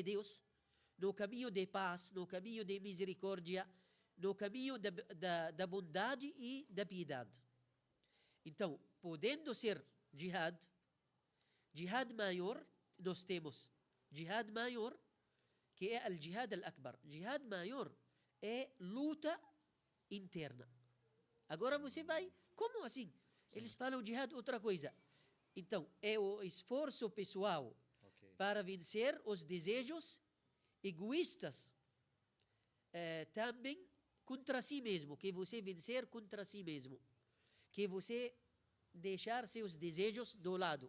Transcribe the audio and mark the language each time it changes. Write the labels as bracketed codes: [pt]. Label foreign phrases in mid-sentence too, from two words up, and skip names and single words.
[pt] de Deus, no caminho de paz, no caminho de misericórdia, no caminho da bondade e da piedade. Então, podendo ser jihad maior, nós temos jihad maior, que é o [ar] الجهاد الأكبر. [pt] Jihad maior é luta interna. Agora você vai, como assim? Sim. Eles falam jihad outra coisa. Então, é o esforço pessoal Ok. para vencer os desejos egoístas, também contra si mesmo, que você vencer contra si mesmo, que você deixar seus desejos do lado.